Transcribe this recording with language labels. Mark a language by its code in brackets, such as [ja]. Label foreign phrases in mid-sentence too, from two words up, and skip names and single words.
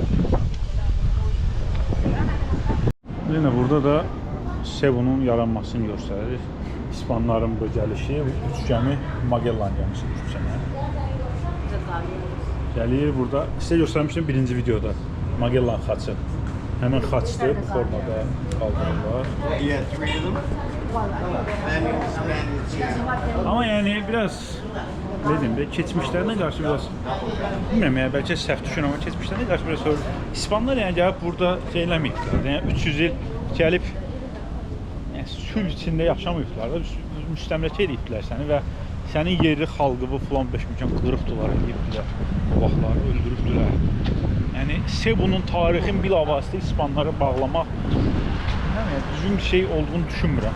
[az] Yine burada da Cebu'nun yaranmasını göstərir. İspanların bu gəlişi, üç gəmi Magellan gəmisi sənə. Gəlir burada. Sizə göstərmişdim birinci videoda. Magellan xaçı. Həmin xaçdır bu formada qaldırırlar. [tr] Ama yani biraz dedim de keçmişlerine karşı biraz bilmiyorum ya belki [az] səhv düşün [tr] ama keçmişlerine karşı biraz sonra İspanlar yani [az] gəlib burada şey eləməyiblər. Yəni 300 il gəlib yəni sülh içində yaşamayıblar da müstəmləkə ediblər səni və sənin yerli xalqı bu falan 5 milyon qırıbdılar, edibdilər. O vaxtlar öldürübdülər. Yəni Cebu'nun tarixin bilavasitə İspanlara bağlamaq düzgün bir şey olduğunu düşünmürəm.